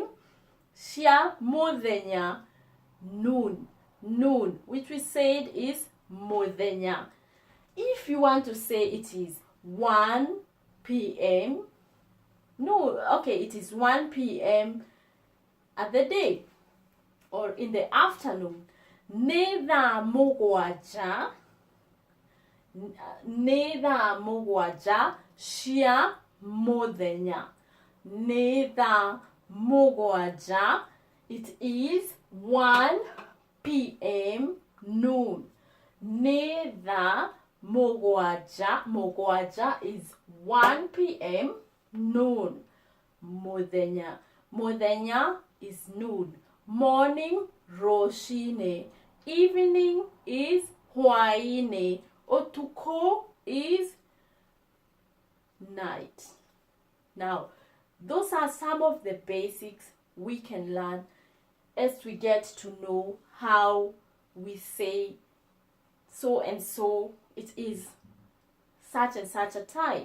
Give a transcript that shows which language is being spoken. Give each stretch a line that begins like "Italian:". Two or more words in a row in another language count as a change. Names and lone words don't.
Kikuyu: Cia mũthenya,
English: noon. Noon, which we said is mũthenya. If you want to say it is 1 p.m. No, okay, it is 1 p.m. at the day or in the afternoon.
Kikuyu: Nĩ thaa mũgwanja, nĩ thaa mũgwanja cia mũthenya. Nĩ thaa mũgwanja,
English: it is 1 p.m. noon.
Kikuyu: Nĩ thaa mũgwanja, mũgwanja
English: is 1 p.m. noon.
Kikuyu: Mũthenya, mũthenya
English: is noon. Morning, rũcinĩ. Evening is hwaĩ-inĩ. Ũtukũ is night. Now, those are some of the basics we can learn as we get to know how we say so and so, it is such and such a time.